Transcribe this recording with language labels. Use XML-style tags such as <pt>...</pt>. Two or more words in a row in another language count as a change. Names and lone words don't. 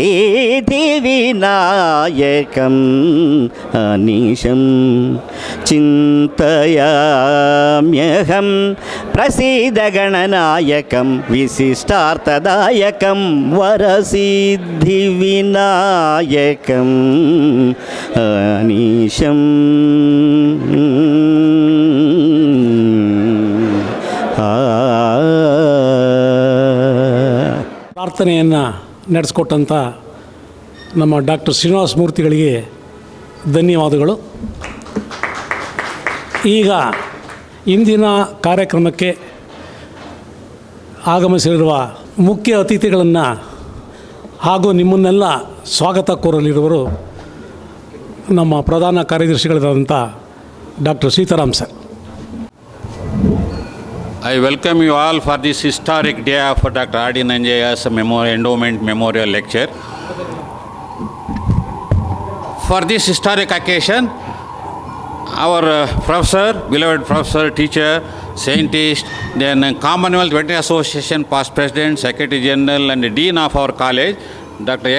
<sa>సిద్ధివినాయకం అనిశం చింతయామ్యహం ప్రసీదగణనాయకం విశిష్టార్థదాయకం వరసిద్ధివినాయకం అనిశం</sa> <kn>ಪ್ರಾರ್ಥನೆಯನ್ನು ನಡೆಸ್ಕೊಟ್ಟಂಥ ನಮ್ಮ ಡಾಕ್ಟರ್ ಶ್ರೀನಿವಾಸ ಮೂರ್ತಿಗಳಿಗೆ ಧನ್ಯವಾದಗಳು. ಈಗ ಇಂದಿನ ಕಾರ್ಯಕ್ರಮಕ್ಕೆ ಆಗಮಿಸಿರುವ ಮುಖ್ಯ ಅತಿಥಿಗಳನ್ನು ಹಾಗೂ ನಿಮ್ಮನ್ನೆಲ್ಲ ಸ್ವಾಗತ ಕೋರಲಿರುವರು ನಮ್ಮ ಪ್ರಧಾನ ಕಾರ್ಯದರ್ಶಿಗಳಾದಂಥ ಡಾಕ್ಟರ್ ಸೀತಾರಾಮ್ ಸರ್.</kn> <en>I welcome you all for this historic day of Dr. R.D. Nanjaiah's Endowment Memorial Lecture. For this historic occasion, our professor, beloved professor, teacher, scientist, then Commonwealth Veterinary Association past president, secretary general and dean of our college, Dr.</en>